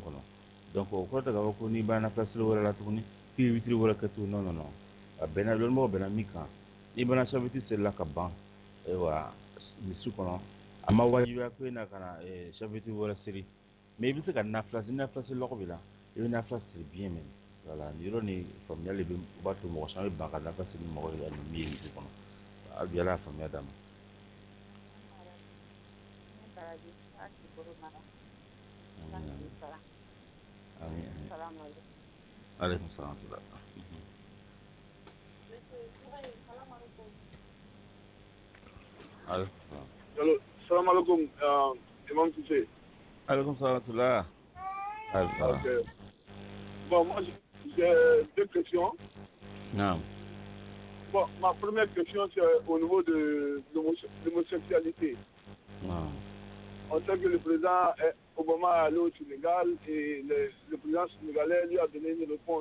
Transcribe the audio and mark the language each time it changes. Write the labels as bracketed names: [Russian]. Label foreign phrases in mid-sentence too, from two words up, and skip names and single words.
[Bambara] kɔnɔ donc o kɔrɔ tɛ k'a fɔ ko n'i b'a nafila seli wɛrɛ la tuguni k'i ye witiri wɛrɛ kɛ tuguni non non a bɛnna lɔnnibagaw bɛnna min kan n'i bana safeti seli la ka ban ayiwa misi kɔnɔ a ma wajibiya ko e na ka na safeti wɛrɛ seli mais i bɛ se ka nafila seli lɔgɔ b'i la i bɛ nafila seli [French] bien même voilà [Bambara] nin yɔrɔ nin faamuyali bɛ o b'a to mɔgɔ caman bɛ ban ka nafila seli mɔgɔ ye ani min ye misi kɔnɔ hali bi ala y'a faamuya d'a ma. Amin. [Arabic] Alaikum salam. [French] Allô, [Arabic] salam alaikum, [French] Imam Touché. [Arabic] Alaikum salam. [French] Ok. Bon, moi j'ai deux questions. Non. Bon, ma première question c'est au niveau de l'homosexualité. Non. On sait que le président Obama est allé au Sénégal et le président sénégalais lui a donné une réponse.